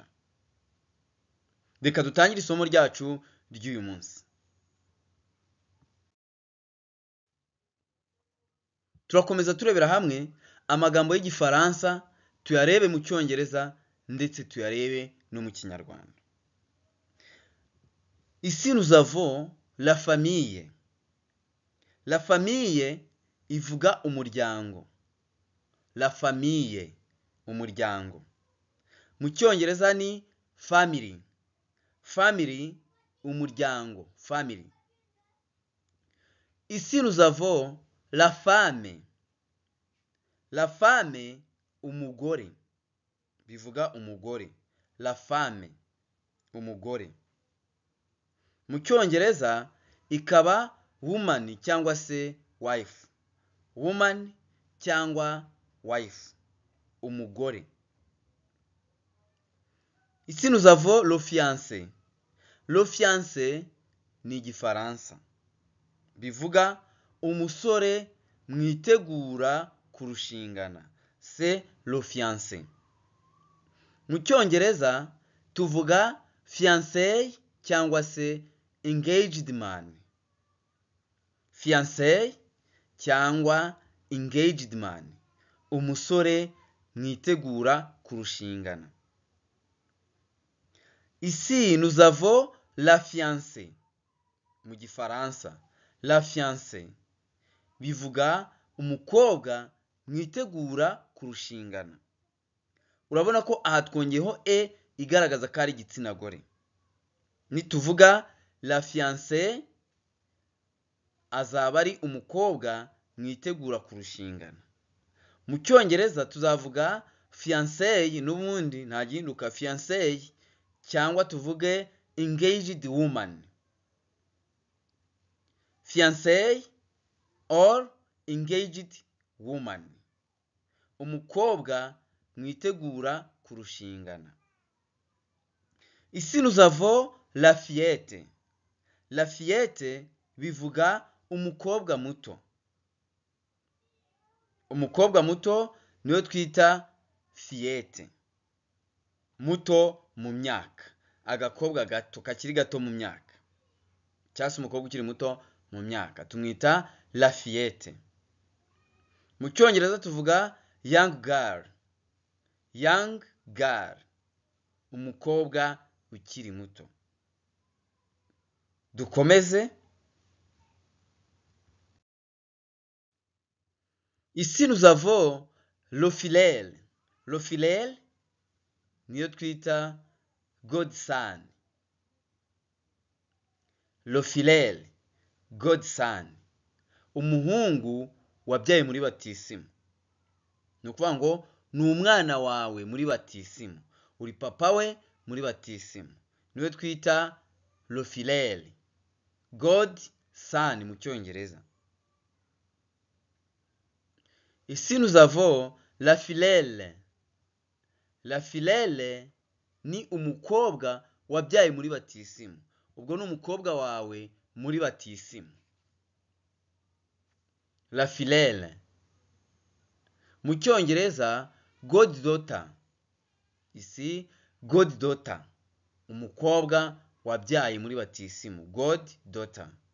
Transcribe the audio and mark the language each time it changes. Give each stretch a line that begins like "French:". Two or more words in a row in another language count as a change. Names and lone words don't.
Kinyarwanda: Reka dutangire isomo ryacu ry'uyu munsi. Turakomeza turebera hamwe amagambo y'igifaransa, tuyarebe mu cyongereza ndetse tuyarebe no mu kinyarwanda.
French: Ici nous avons la famille. La famille
Kinyarwanda: ivuga umuryango.
French: La famille,
Kinyarwanda: umuryango. Mu cyongereza ni family.
English: Family, umuryango, family.
French: Ici nous avons la femme. La femme,
Kinyarwanda: umugore. Bivuga umugore.
French: La femme,
Kinyarwanda: umugore. Mu cyongereza ikaba woman cyangwa se wife. Woman cyangwa wife, umugore.
French: Ici nous avons le fiancé. Le fiancé
Kinyarwanda: ni igifaransa. Bivuga umusore mwitegura kurushingana.
French: C'est le fiancé.
Kinyarwanda: Mu cyongereza tuvuga fiancé cyangwa se
English: engaged man. Fiancé cyangwa engaged man,
Kinyarwanda: umusore mwitegura kurushingana.
French: Ici nous avons la fiancée.
Kinyarwanda: Mu gifaransa
French: la fiancée
Kinyarwanda: bivuga umukobwa mwitegura kurushingana. Urabona ko aha twongeyeho igaragaza ko ari igitsina gore. Nituvuga
French: la fiancée
Kinyarwanda: azaba ari umukobwa mwitegura kurushingana. Mu cyongereza tuzavuga fiancé, n'ubundi ntaginduka fiancé, cyangwa tuvuge
English: engaged woman. Fiancé or engaged woman,
Kinyarwanda: umukobwa mwitegura kurushingana.
French: Ici nous avons la fillette. La fillette
Kinyarwanda: bivuga umukobwa muto. Umukobwa muto niyo twita fillette. Muto mu myaka, agakobwa gato kakiri gato mu myaka, cyangwa umukobwa ukiri muto mu myaka tumwita
French: la fillette.
Kinyarwanda: Mu cyongereza tuvuga
English: young girl. Young girl,
Kinyarwanda: umukobwa ukiri muto. Dukomeze.
French: Ici nous avons le filleul. Le filleul
Kinyarwanda: niyo twita godson.
French: Le filleul,
Kinyarwanda: godson, umuhungu wabyaye muri batisimu. Ni ukuvuga ngo ni umwana wawe muri batisimu, uri papa we muri batisimu, niwe twita
French: le filleul,
Kinyarwanda: godson mu cyongereza.
French: Ici nous avons la filleule. La filleule
Kinyarwanda: ni umukobwa wabyaye muri batisimu. Ubwo ni umukobwa wawe muri batisimu.
French: La filleule.
Kinyarwanda: Mu cyongereza goddaughter. Ici goddaughter, umukobwa wabyaye muri batisimu, goddaughter.